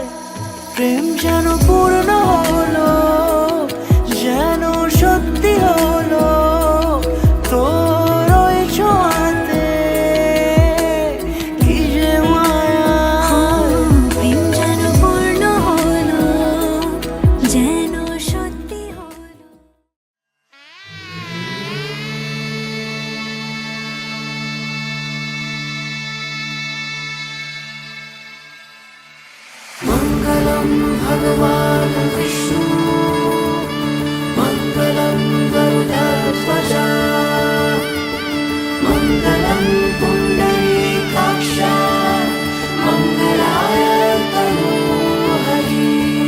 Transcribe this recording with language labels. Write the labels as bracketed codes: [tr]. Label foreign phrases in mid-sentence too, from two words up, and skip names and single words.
[bn] প্রেম যেন পূর্ণ হলো, যেন সত্যি হলো তোর ওই ছোঁয়াতে, কি যে মায়া। প্রেম যেন পূর্ণ হলো, যেন সত্যি হলো। [sa] मङ्गलं भगवान् विष्णु, मङ्गलं गरुडध्वजा, मङ्गलं पुण्डरीकाक्षा, मङ्गलाय तनोहरि।